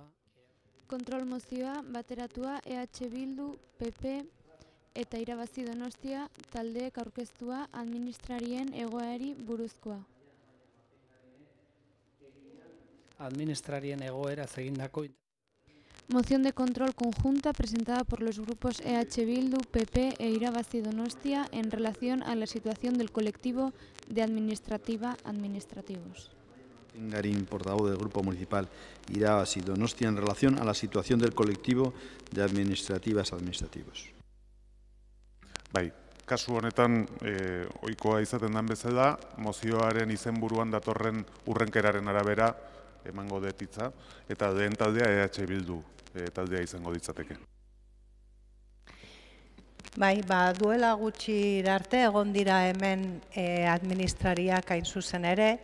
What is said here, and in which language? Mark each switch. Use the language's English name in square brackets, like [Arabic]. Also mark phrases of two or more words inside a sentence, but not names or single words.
[Basque] Kontrol mozioa bateratua EH Bildu, PP eta Irabazi Donostia taldeek aurkeztua administrarien egoerari buruzkoa. Administrarien egoera egindako. [Spanish] Moción de control conjunta presentada por los grupos EH Bildu, PP e Irabazi Donostia en relación a la situación del colectivo de administrativos. Garín, portavoz del Grupo Municipal Irabazi Donostia en relación a la situación del colectivo de administrativos. [Basque] Bai, kasu honetan ohikoa izaten den bezala, mozioaren izenburuan datorren urrenkeraren arabera emango dut hitza, eta lehen taldea EH Bildu taldea izango ditzateke. Bai, duela gutxi arte egon dira hemen administrariak hain zuzen ere.